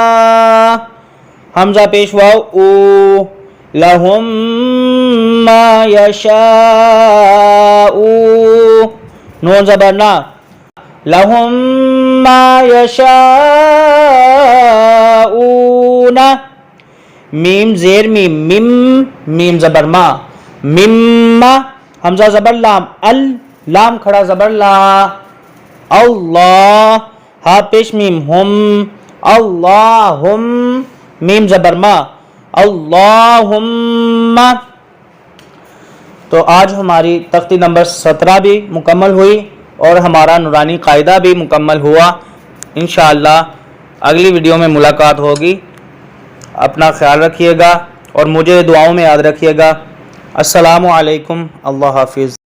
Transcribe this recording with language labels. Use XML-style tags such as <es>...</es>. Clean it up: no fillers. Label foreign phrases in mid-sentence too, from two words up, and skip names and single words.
<ur>حمزہ پیش واو</ur> <ar>او لہم ما یشاء</ar> <ur>نون زبر</ur> <ar>نا لہم ما یشاءون</ar> <ur>میم زیر میم میم میم زبر ما مما حمزہ زبر لام ال لام کھڑا زبر لا اللہ ہا پیش میم ہم اللہم میم زبر ما اللہم تو آج ہماری تختی نمبر 17 بھی مکمل ہوئی اور ہمارا نورانی قاعدہ بھی مکمل ہوا انشاءاللہ اگلی ویڈیو میں ملاقات ہوگی اپنا خیال رکھیے گا اور مجھے دعاؤں میں یاد رکھیے گا</ur> <ar>السلام علیکم</ar> <ur>اللہ حافظ</ur>